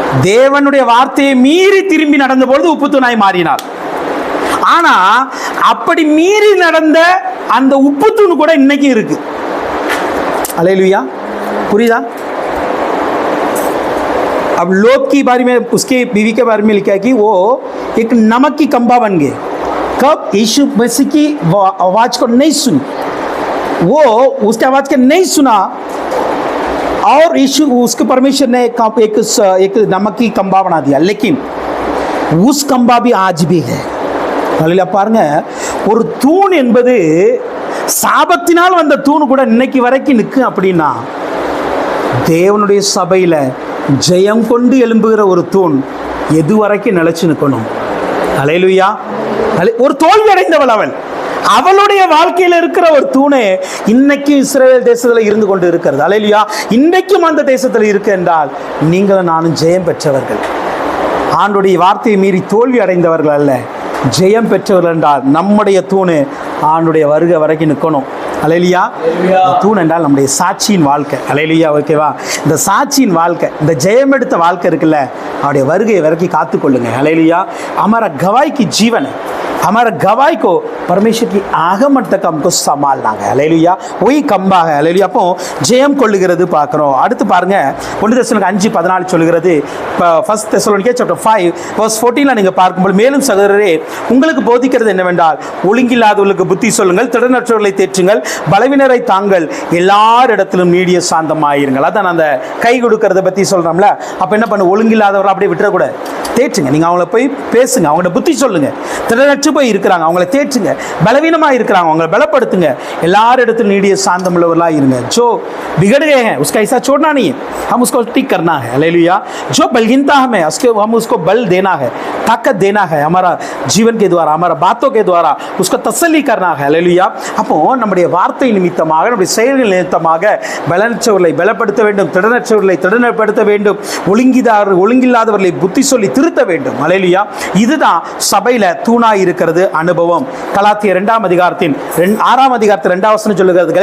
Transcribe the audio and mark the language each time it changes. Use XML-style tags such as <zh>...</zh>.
<ta>தேவனுடைய வார்த்தையை மீறி திரும்பி நடந்த பொழுது உப்பு தூணாய் மாறினாள். ஆனா அப்படி மீறி நடந்த அந்த உப்பு தூணு கூட இன்னைக்கு இருக்கு. அல்லேலூயா. புரியுதா?</ta> <hi>अब लोग की बारे में, उसके बीवी के बारे में लिखा है कि वो एक नमक की खंबा बन गए. कब? यीशु मसीह की आवाज को नहीं सुनी, वो उसके आवाज को नहीं सुना और यीशु उसके परमेश्वर ने एक नमक की खंबा बना दिया. लेकिन उस खंबा भी आज भी है. அல்லேலூயா.</hi> <ta>பாருங்க, ஒரு தூண் என்பது சாபத்தினால் வந்த தூண் கூட இன்னைக்கு வரைக்கும் நிற்கும். அப்படின்னா தேவனுடைய சபையில ஜெயம் கொண்டு எழும்புகிற ஒரு தூண் எது வரைக்கும் நிலைச்சு நிற்கணும்? அல்லேலூயா. ஒரு தோல்வி அடைந்தவள் அவள், அவளுடைய வாழ்க்கையில் இருக்கிற ஒரு தூணே இன்னைக்கும் இஸ்ரவேல் தேசத்தில் இருந்து கொண்டு இருக்கிறது. அல்லேலூயா. இன்னைக்கும் அந்த தேசத்தில் இருக்கு என்றால் நீங்களும் நானும் ஜெயம் பெற்றவர்கள். ஆண்டுடைய வார்த்தையை மீறி தோல்வி அடைந்தவர்கள் அல்ல, ஜெயம் பெற்றவர்கள் என்றால் நம்முடைய தூணு ஆண்டுடைய வருகை வரைக்கும் நிற்கணும். அல்லேலூயா. தூண் என்றால் நம்முடைய சாட்சியின் வாழ்க்கை. அல்லேலூயா. ஓகேவா? இந்த சாட்சியின் வாழ்க்கை, இந்த ஜெயம் எடுத்த வாழ்க்கை இருக்குல்ல, அவருடைய வருகை வரைக்கும் காத்துக்கொள்ளுங்க. அல்லேலூயா.</ta> <hi>हमारा गवाही की जीवन है, हमारा गवाही को परमेश्वर की आगमन तक हमको संभालना है. हालेलुया. वही கம்பா है. हालेलुया.</hi> <ta>அப்போ ஜெயம் கொள்ளுகிறது பார்க்கிறோம். அடுத்து பாருங்க 1 தெசலோனிக்கேயர் 5:14 சொல்கிறது. ஃபர்ஸ்ட் தெசலோனிக்கேயர் சாப்டர் 5 வெர்ஸ் 14ல நீங்க பார்க்கும்போது, மேலும் சகோதரரே உங்களுக்கு போதிக்கிறது என்னவென்றால் ஒழுங்கில்லாதவர்களுக்கு புத்தி சொல்லுங்கள், திடனற்றவர்களை தேற்றுங்கள், பலவினரை தாங்கள், எல்லாரிடத்திலும் நீடிய சாந்தமாயிருங்கள். அதான் அந்த கை கொடுக்கறத பத்தி சொல்றோம்ல. அப்ப என்ன பண்ணு, ஒழுங்கில்லாதவர்கள் அப்படியே விட்டுறக்கூடாது, தேற்றுங்க. நீங்க அவங்கள போய் பேசுங்க, அவங்களோட புத்தி சொல்லுங்க. திடனற்று போய் இருக்கிறாங்க, அவங்கள தேற்றுங்க. பலவீனமா இருக்கிறாங்க, அவங்களை பலப்படுத்துங்க. எல்லாரிடத்திலும் நீடிய சாந்தம் உள்ளவர்களா இருங்க.</ta> <hi>जो बिगड़ गए हैं उसका ऐसा छोड़ना नहीं है, हम उसको ठीक करना है. हालेलुया. जो बलहीनता हमें हम उसको बल देना है, ताकत देना है. हमारा जीवन के द्वारा, हमारा बातों के द्वारा उसको तसल्ली करना है. हालेलुया.</hi> <ta>அப்போ நம்முடைய வார்த்தை நிமித்தமாக, நம்முடைய செயல்கள் நிமித்தமாக பலனற்றவர்களை பலப்படுத்த வேண்டும், திடனற்றவர்களை திடனப்படுத்த வேண்டும், ஒழுங்கில்லாதவர்களை புத்தி சொல்லி திருத்த வேண்டும். ஹல்லேலூயா. இதுதான் சபையில தூணாய் இருக்கிறது அனுபவம். கலாத்தியர் 2ஆம் அதிகாரத்தின் 6ஆம் அதிகாரத்தில் 2ஆம் வசனம் சொல்லுகிறது.</ta>